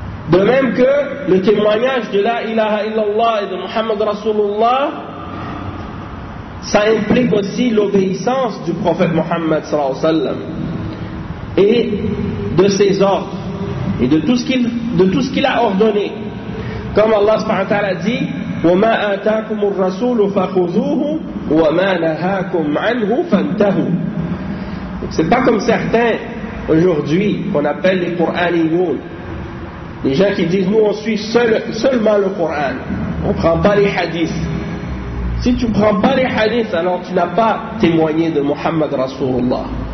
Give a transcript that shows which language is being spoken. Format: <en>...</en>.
<fr>De même que le témoignage de la ilaha illallah et de Muhammad Rasulullah, ça implique aussi l'obéissance du prophète Muhammad sallallahu alayhi wa sallam et de ses ordres et de tout ce qu'il a ordonné. Comme Allah subhanahu wa ta'ala dit:</fr> <ar>وَمَا آتَاكُمُ الرَّسُولُ فَخُذُوهُ وَمَا نَهَاكُمْ عَنْهُ فَانْتَهُوا.</ar> <fr>C'est pas comme certains aujourd'hui qu'on appelle les Qur'aniyoun. Les gens qui disent nous on suit seulement le Coran, on ne prend pas les hadiths. Si tu ne prends pas les hadiths, alors tu n'as pas témoigné de Muhammad Rasulullah.</fr>